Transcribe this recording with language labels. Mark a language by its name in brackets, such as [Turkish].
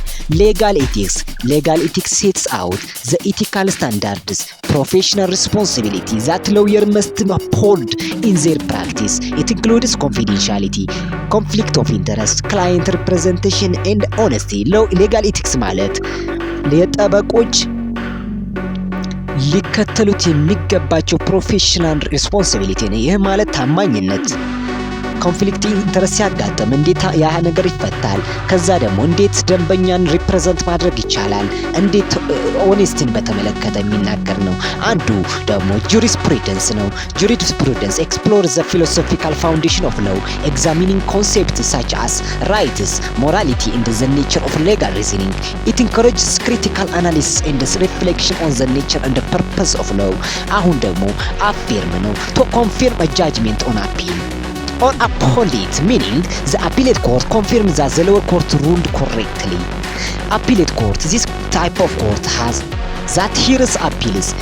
[English] Legal ethics sets out the ethical standards, professional responsibility that lawyers must uphold in their practice. It includes confidentiality, conflict of interest, client representation, and honesty. [Amharic] Legal ethics ማለት ለጠበቆች ሊከተሉት የሚገባቸው ፕሮፌሽናል ሪስፖንሲቢሊቲ ነው። ይህ ማለት ታማኝነት፣ ኮንፍሊክት ኢንተረስት ሲያጋጥም እንዴት ያ ነገር ይፈታል፣ ከዛ ደግሞ እንዴት ደንበኛን ሪፕሬዘንት ማድረግ ይቻላል፣ እንዴት ኦኔስቲን በተመለከተ የሚናገር ነው። አንዱ ደግሞ ጁሪስፕሩደንስ ነው። [English] ጁሪስፕሩደንስ explores the philosophical foundation of law, examining concepts such as rights, morality, and the nature of legal reasoning. It encourages critical analysis and reflection on the nature and the purpose of law. [Amharic] አሁን ደግሞ [English] affirm ነው, to confirm a judgment on appeal or uphold it, meaning the appellate court confirms that the lower court ruled correctly. Appellate court, this type of court has that hears appeals.